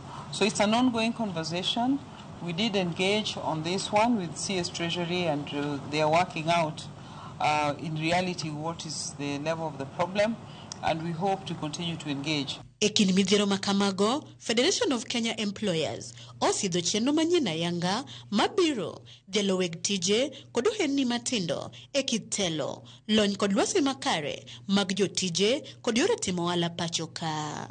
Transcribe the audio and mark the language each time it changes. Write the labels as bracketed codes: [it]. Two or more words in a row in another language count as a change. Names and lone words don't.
[en] So it's an ongoing conversation. We did engage on this one with CS Treasury, and they are working out in reality what is the level of the problem, and we hope to continue to engage. [luo] Ekin midhiero makamago, Federation of Kenya Employers osidho chenro manyien ayanga mabiro dhelo weg tije kod ohendni matindo e kitelo lony kod lwasi makare mag jotije kod yore timo ohala pacho ka.